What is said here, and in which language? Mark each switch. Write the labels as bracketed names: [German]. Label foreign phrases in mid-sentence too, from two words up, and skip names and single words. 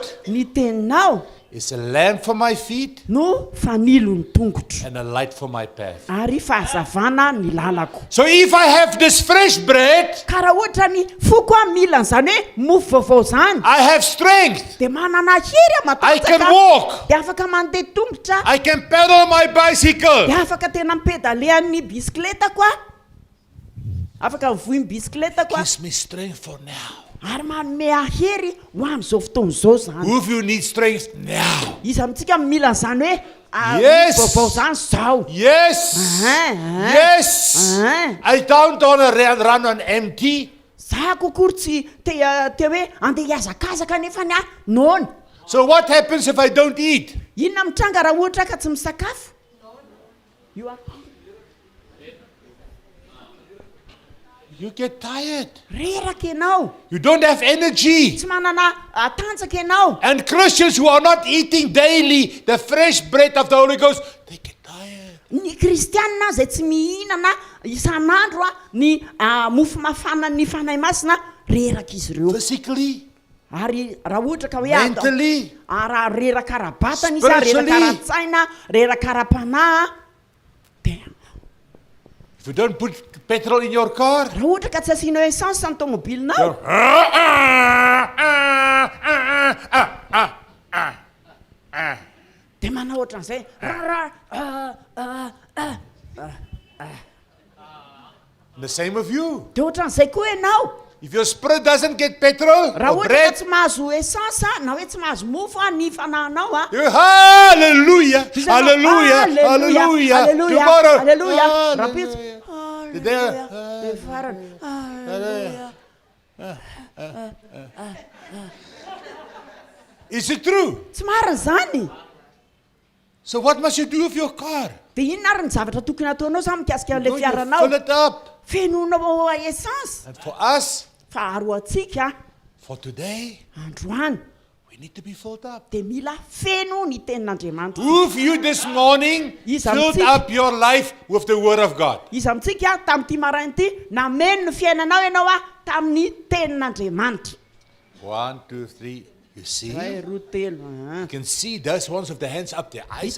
[Malagasy] Ny teninao [English] is a lamp for my feet [Malagasy] no fanilo ny tongotro [English] and a light for my path. [Malagasy] ary fahazavana ny lalako. [English] So if I have this fresh bread, [Malagasy] Ka raha ohatra ny foko mila zany hoe mofo vaovao zany, [English] I have strength. [Malagasy] dia manana hery [English] I can [Malagasy] matanjaka, [English] walk. [Malagasy] dia afaka mandeha tongotra, [English] I can pedal my bicycle. [Malagasy] dia afaka tena mipedalehan'ny bisikileta koa, afaka mivohy ny bisikileta koa, [English] Gives me strength for now. [Malagasy] ary manome hery ho amin'izao fotoana izao zany. [English] Who of you need strength now? [Malagasy] Izy amintsika mila zany hoe [English] Yes. [Malagasy] mofo vaovao zany zao. [English] Yes. Ah, Yes. ah. I don't want to run on empty. [Malagasy] Za kokory tsy te hoe andeha hiazakazaka nefa ny noana. [English] So what happens if I don't eat? [Malagasy] Inona mitranga raha ohatra ka tsy misakafo? Io [English] You get tired. [Malagasy] reraka ianao, [English] You don't have energy. [Malagasy] tsy manana tanjaka ianao. [English] And Christians who are not eating daily the fresh bread of the Holy Ghost, they get tired. [Malagasy] Ny kristianina zay tsy mihinana isan'andro ny mofo mafana ny fanahy masina, reraka izy ireo. [English] Physically, [Malagasy] Ary raha ohatra ka hoe [English] mentally, [Malagasy] raha reraka ara-batana izy, reraka ara-tsaina, reraka ara-panahy, dia [English] if you don't put petrol in your car, [Malagasy] raha ohatra ka tsy asianao essence ny tomobilinao, dia manao ohatran'izay. [English] the same of you. [Malagasy] Dia ohatran'izay koa ianao. [English] If your spirit doesn't get petrol [Malagasy] Raha [English] or [Malagasy] ohatra ka [English] bread, [Malagasy] tsy mahazo essence na hoe tsy mahazo mofo ny fanahinao [English] you hallelujah, hallelujah, hallelujah, Hallelujah, tomorrow, hallelujah. Rapid. hallelujah. [Malagasy] Hallelujah. Dia farany. [English] Is it true? [Malagasy] Tsy marina zany. [English] So what must you do with your car? [Malagasy] Dia inona ary ny zavatra tokony ataonao zany mikasika an'ilay [English] You [Malagasy] fiaranao? [English] fill it up. [Malagasy] Fenonao essence. [English] And for us, [Malagasy] Fa aro antsika [English] for today, [Malagasy] androany [English] we need to be filled up. [Malagasy] dia mila feno ny tenin'Andriamanitra. [English] Who of you this morning Is filled [Malagasy] amtsika. [English] up your life with the Word of God? [Malagasy] Izy amintsika tamin'ity marain'ity nameno ny fiainanao ianao tamin'ny tenin'Andriamanitra. [English] 1, 2, 3. You see? [Malagasy] Ray, roa, telo. [English] You can see those ones with the hands up, their eyes are